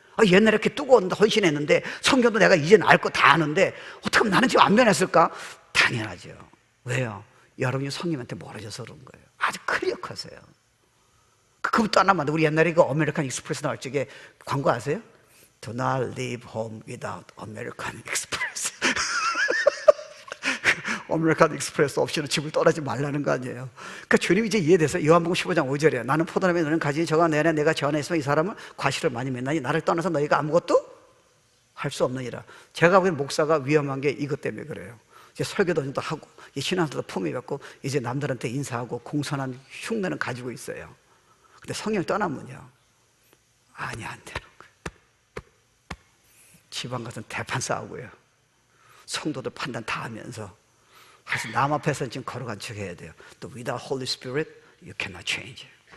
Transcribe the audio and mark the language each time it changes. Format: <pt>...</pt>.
<ko>옛날에 이렇게 뜨거운 헌신했는데 성경도 내가 이제 알 거 다 아는데 어떻게 하면 나는 지금 안 변했을까? 당연하죠. 왜요? 여러분이 성령님한테 멀어져서 그런 거예요. 아주 클리어하세요. 그것도 하나만 더. 우리 옛날에 그 아메리칸 익스프레스 나올 적에 광고 아세요?</ko> <en>Do not leave home without American Express.</en> <ko>아메리칸 익스프레스 없이는 집을 떠나지 말라는 거 아니에요. 그러니까 주님이 이제 이해돼서 요한복음 15장 5절에 나는 포도나무에 너는 가지니 저가 내 안에 내가 저 안에 있으면 이 사람은 과실을 많이 맺나니 나를 떠나서 너희가 아무것도 할 수 없느니라. 제가 보기엔 목사가 위험한 게 이것 때문에 그래요. 이제 설교도 하고 신앙도 품위 갖고 이제 남들한테 인사하고 공손한 흉내는 가지고 있어요. 근데 성령 떠나면요, 아니 안 되는 거예요. 지방 가서 대판 싸우고요. 성도들 판단 다 하면서. 그래서 남 앞에서는 지금 걸어간 척 해야 돼요. 또</ko> <en>without Holy Spirit, you cannot change.</en>